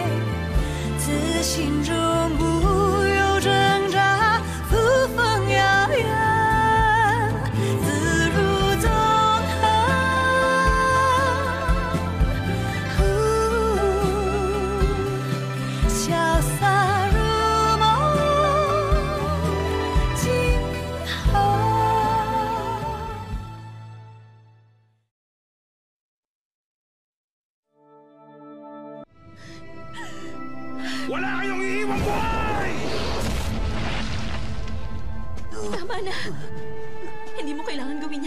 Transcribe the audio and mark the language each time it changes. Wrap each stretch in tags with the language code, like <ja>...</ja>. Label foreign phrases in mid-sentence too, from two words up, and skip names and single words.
<zh>自心中无有挣扎，扶风摇远，自如纵横。潇洒如梦，今后。</zh> <tl>Wala kayong iiwang buhay! Tama na. Hindi mo kailangan gawin yan.</tl>